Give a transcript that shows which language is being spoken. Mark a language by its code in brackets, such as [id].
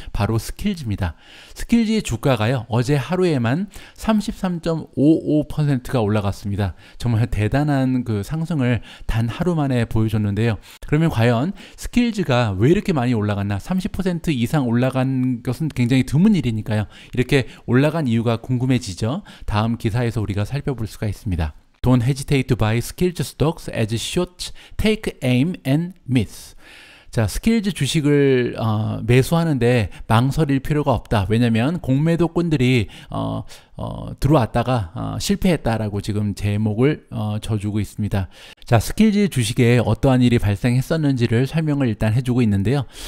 [ko] 바로 스킬즈입니다. 스킬즈의 주가가요, 어제 하루에만 33.55%가 올라갔습니다. 정말 대단한 그 상승을 단 하루 만에 보여줬는데요. 그러면 과연 스킬즈가 왜 이렇게 많이 올라갔나? 30% 이상 올라간 것은 굉장히 드문 일이니까요. 이렇게 올라간 이유가 궁금해지죠. 다음 기사에서 우리가 살펴볼 수가 있습니다. [en] Don't hesitate to buy skilled stocks as short, take aim and miss. [ko] 자, 스킬즈 주식을 매수하는데 망설일 필요가 없다. 왜냐면 공매도꾼들이 들어왔다가 실패했다라고 지금 제목을 줘주고 있습니다. 자, 스킬즈 주식에 어떠한 일이 발생했었는지를 설명을 일단 해주고 있는데요.